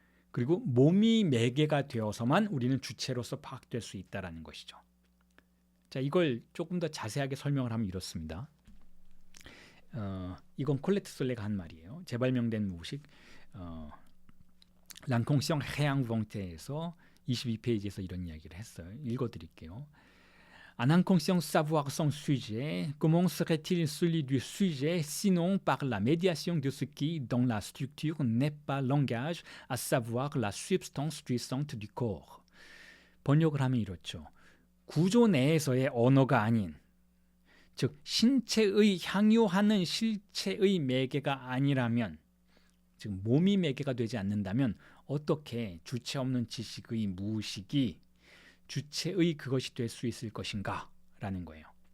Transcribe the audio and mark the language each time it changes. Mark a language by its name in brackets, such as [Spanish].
[Korean] 그리고 몸이 매개가 되어서만 우리는 주체로서 파악될 수 있다라는 것이죠. 자, 이걸 조금 더 자세하게 설명을 하면 이렇습니다. 이건 콜레트 솔레가 한 말이에요. 재발명된 무의식 랑콩성 해양봉태에서 22페이지에서 이런 이야기를 했어요. 읽어드릴게요. [French] Un inconscient savoir sans sujet, comment serait-il celui du sujet sinon par la médiation de ce qui, dans la structure, n'est pas langage, à savoir la substance jouissante du corps. [Korean] 번역을 하면 이렇죠. 구조 내에서의 언어가 아닌, 즉 신체의 향유하는 실체의 매개가 아니라면, 즉 몸이 매개가 되지 않는다면 어떻게 주체 없는 지식의 무의식이 주체의 그것이 될 수 있을 것인가 라는 거예요.